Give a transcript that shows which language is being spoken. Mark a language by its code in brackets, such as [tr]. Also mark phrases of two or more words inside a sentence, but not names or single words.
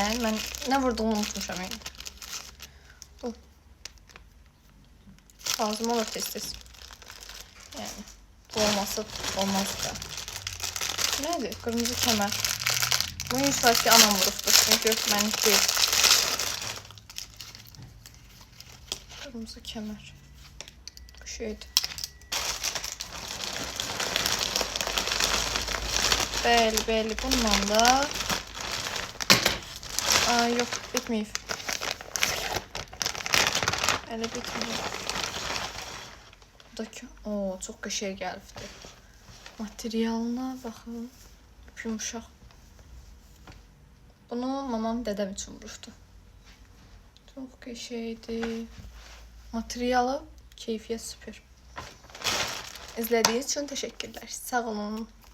[az] Mən nə vurduğumu unutmuşam yəni. Bu. Lazım olur tez-tez. Yəni bu olmasa olmaz da. Nədir? Qırmızı kəmər. Bu inşallah anam vurubdur. Çünki mən deyil. [tr] Kırmızı kemer. [az] Bu şeydi. Belli. Bundan da... [tr] Aa, yok, bitmeyip. Öyle bitmeyip. [az] Buradaki... Oo, çok qəşəng gəlibdi. Materialına baxın. Yumuşaq. Bunu mamam dədəm üçün vuruşdu. Çok qəşəngdi. Materialı, keyfiyyət süper. [tr] İzlediğiniz için teşekkürler. [az] Sağ olun.